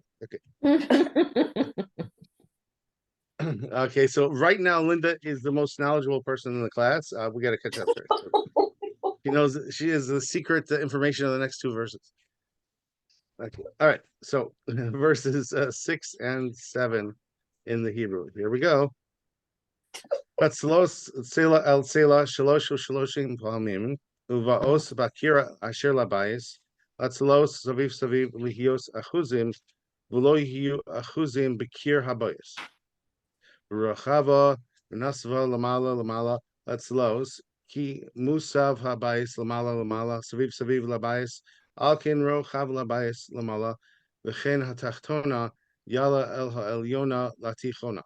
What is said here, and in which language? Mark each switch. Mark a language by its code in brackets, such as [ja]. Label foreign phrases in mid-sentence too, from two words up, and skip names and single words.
[en] Okay. Okay. So right now, Linda is the most knowledgeable person in the class. We got to catch up to her. She knows she is the secret information of the next two verses. Okay. All right. So verses 6 and 7 in the Hebrew. Here we go. [he] הצלעות צלע אל צלע שלוש ושלושים פעמים ובאות בקיר אשר לבית לצלעות סביב סביב להיות אחוזים ולא יהיו אחוזים בקיר הבית ורחבה ונסבה למעלה למעלה לצלעות כי מוסב הבית למעלה למעלה סביב סביב לבית על כן רחב לבית למעלה וכן התחתונה יעלה על העליונה לתיכונה.